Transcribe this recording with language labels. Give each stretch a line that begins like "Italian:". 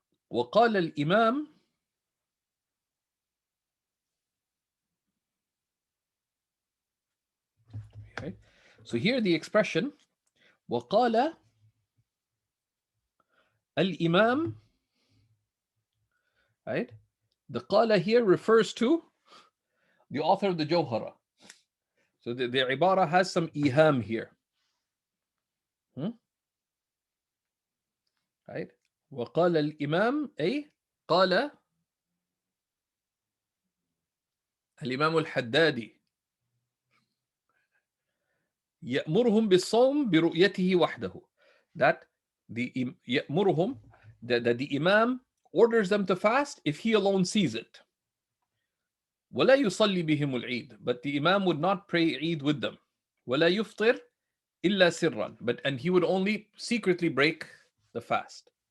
Arabic: وقال الإمام,
English: okay. So here the expression
Arabic: وقال الإمام,
English: right? The qala here refers to the author of the Jawhara. So the ibara has some iham here. Right?
Arabic: وقال الإمام أي قال الإمام الحدادي يأمرهم بالصوم برؤيته وحده.
English: That the يأمرهم, that the Imam orders them to fast if he alone sees it.
Arabic: ولا يصلي بهم العيد,
English: but the Imam would not pray Eid with them.
Arabic: ولا يفطر إلا سرا,
English: but and he would only secretly break the fast.